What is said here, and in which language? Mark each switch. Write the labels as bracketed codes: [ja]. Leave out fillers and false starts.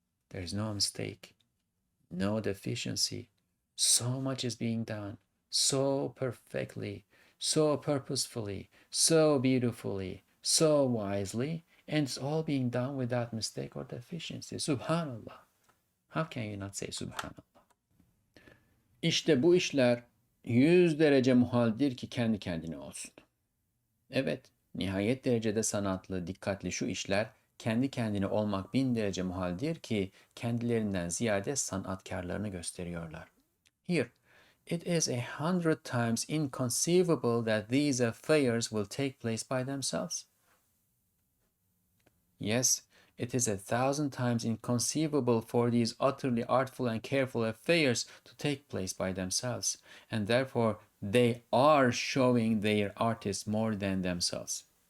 [en] There is no mistake, no deficiency. So much is being done, so perfectly, so purposefully, so beautifully, so wisely, and it's all being done without mistake or deficiency. Subhanallah. How can you not say Subhanallah? [tr] İşte bu işler 100 derece muhaldir ki kendi kendine olsun. Evet, nihayet derecede sanatlı, dikkatli şu işler kendi kendine olmak 1000 derece muhaldir ki kendilerinden ziyade sanatkarlarını gösteriyorlar. [en] Here, it is 100 times inconceivable that these affairs will take place by themselves. Yes, It is 1,000 times inconceivable for these utterly artful and careful affairs to take place by themselves, and therefore they are showing their artists more than themselves.